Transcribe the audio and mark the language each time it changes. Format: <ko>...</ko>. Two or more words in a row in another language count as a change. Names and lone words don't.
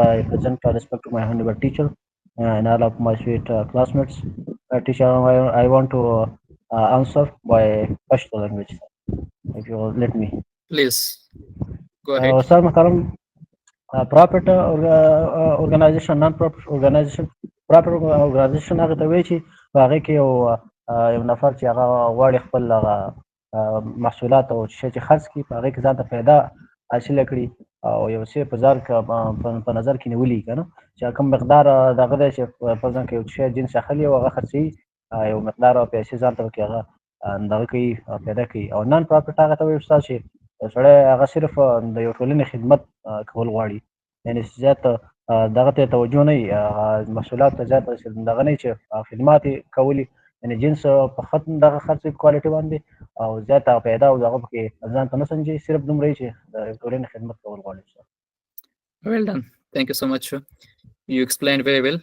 <en>I present respect to my honorable teacher and all of my sweet classmates. Teacher, I want to answer by Pashto language, if you will let me. Please, go ahead. Sir, Mahtaram, profit organization, non-profit organization. Profit organization</en> <ps>هغه ته وایي چې په هغې کې یو نفر چې هغه غواړي خپل محصولات او شی چې خرڅ کړي په هغې کې ځان ته فایده حاصله کړي او یو څه په نظر کې نیولي که نه چې کوم مقدار د هغه دی چې په ځان کې یو شی جنس اخلي او هغه خرڅوي یو مقدار پیسې ځان ته پکې هغه دغه کوي پیدا کوي او</ps> <en>non profit</en> <ps>هغه ته وایي استاد چې سړی هغه صرف د یو ټولنې خدمت کول غواړي یعنې زیات دغه ته توجه نه وي محصولات ته زیات دغه نه وي چې خدمات یې کولي یعنې جنس په ختم دغه خرڅوي په کوالټي باندې او زیاته پیدا او دغه پکې ځان ته نه سنجي صرف دومره وي چې د ټولنې خدمت کول غواړي.</ps> <en>Well done. Thank you so much. You explained very well.</en>